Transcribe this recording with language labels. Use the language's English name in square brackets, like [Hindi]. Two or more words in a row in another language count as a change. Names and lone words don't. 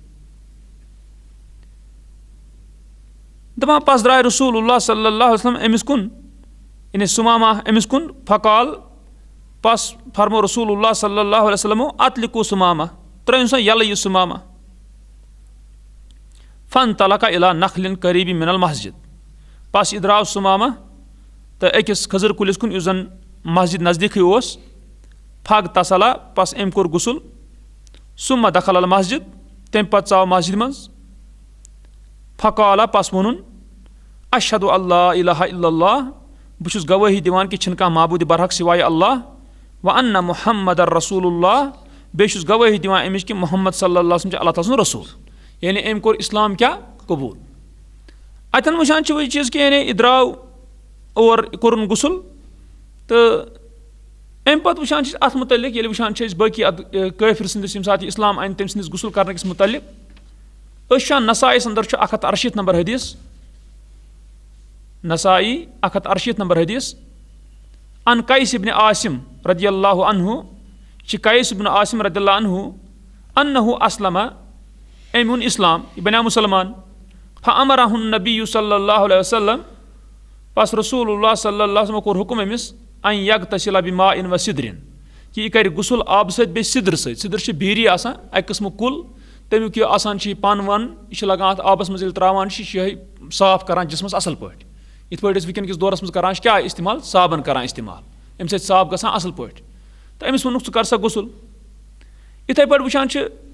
[Kashmiri] دَپان پَتہٕ درٛاے رسول اللہ [Arabic] صلی اللہ علیہ وسلم [Kashmiri] أمِس کُن یعنی سُماما أمِس کُن فقال پس فرمو رسول اللہ [Arabic] صلی اللہ علیہ وسلمو اطلقو سُماما [Kashmiri] ترٛٲیِن سا یَلہٕ یہِ سُماما [Arabic] فن طلقہ اِلا نخلِن قریٖبی من المسجد [Kashmiri] پس یہِ درٛاو سُماما تہٕ أکِس کھٔزٕر کُلِس کُن یُس زن مسجد نزدیٖکھٕے اوس فگ تصلا پس أمۍ کوٚر غسُل [Arabic] سُمہ دخل المسجد [Kashmiri] تمہِ پتہٕ ژاو مسجد منٛز فقالا پس ووٚنُن [Arabic] اشہدُ اللہ الہ الا اللہ [Kashmiri] بہٕ چھُس گوٲہی دِوان کہِ چھِنہٕ کانٛہہ معبوٗدِ برحق سِوایہِ اللہ [Arabic] و انّا محمد رسول اللہ [Kashmiri] بیٚیہِ چھُس گوٲہی دِوان اَمِچ کہِ محمد [Arabic] صلی اللہ علیہ وسلم [Kashmiri] چھُ اللہ تعالیٰ سُنٛد رسوٗل یعنی أمۍ کوٚر اِسلام کیاہ قبوٗل اَتٮ۪ن وٕچھان چھِ وۄنۍ یہِ چیٖز کہِ یعنی یہِ درٛاو اور کوٚرُن غسُل تہٕ اَمہِ پتہٕ وٕچھان چھِ اَتھ مُتعلِق ییٚلہِ وٕچھان چھِ أسۍ باقٕے اَتھ کٲفِر سٕنٛدِس ییٚمہِ ساتہٕ یہِ اِسلام اَنہِ تٔمۍ سٕنٛدِس غسُل کرنہٕ کِس مُتعلِق أسۍ وٕچھان نسایَس انٛدر چھُ 168 نمبر حدیٖث نسایی 168 نمبر حدیٖث [Arabic] ان قیس ابن عاصم رضی اللہ عنہ [Kashmiri] چھِ قیس ابن عاصم [Arabic] رضی اللہ عنہ انہُ اسلمہ [Kashmiri] أمۍ اوٚن اِسلام یہِ بنیو مُسلمان [Arabic] فامرہ النبی صلی اللہ علیہ وسلم [Kashmiri] پس رسول اللہ [Arabic] صلی اللہ علیہ وسلم [Kashmiri] کوٚر حُکُم أمِس [Arabic] ان یغتسل بماء و سدرٍ [Kashmiri] کہِ یہِ کرِ غسُل آبہٕ سۭتۍ بیٚیہِ سِدرٕ سۭتۍ سِدٕر چھِ بیٖری آسان اَکہِ قٕسمُک کُل تمیُک یہِ آسان چھِ یہِ پن ون یہِ چھِ لگان اَتھ آبس منٛز ییٚلہِ تراوان چھِ یہِ چھِ یِہوے صاف کران جسمس اصل پٲٹھۍ یِتھ پٲٹھۍ أسۍ وٕنکیٚن کِس دورس منٛز کران چھِ کیاہ استعمال صابن کران استعمال اَمہِ سۭتۍ صاف گژھان اصل پٲٹھۍ تہٕ أمِس ووٚنُکھ ژٕ کر سا غسُل یِتھٕے پٲٹھۍ وٕچھان چھِ